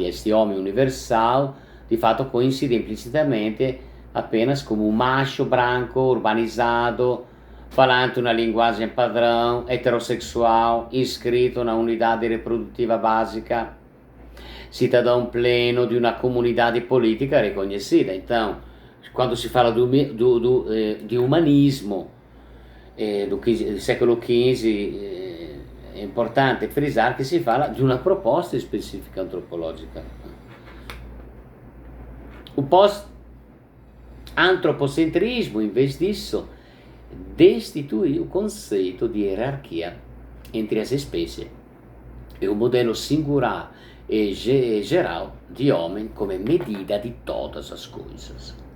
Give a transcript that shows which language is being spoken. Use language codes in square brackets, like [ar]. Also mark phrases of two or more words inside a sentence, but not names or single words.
[pt] Este homem universal, de fato, coincide implicitamente apenas como um macho branco, urbanizado, falante uma linguagem padrão, heterossexual, inscrito na unidade reprodutiva básica, cidadão pleno de uma comunidade política reconhecida. Então, quando si fala [it] di umanismo [pt] do século XV, [it] è importante frisare che si parla di una proposta specifica antropologica. [pt] O pós-antropocentrismo, in vez disso, destitui o conceito de hierarquia entre as espécies e o modelo singular e geral de homem como medida de todas as coisas.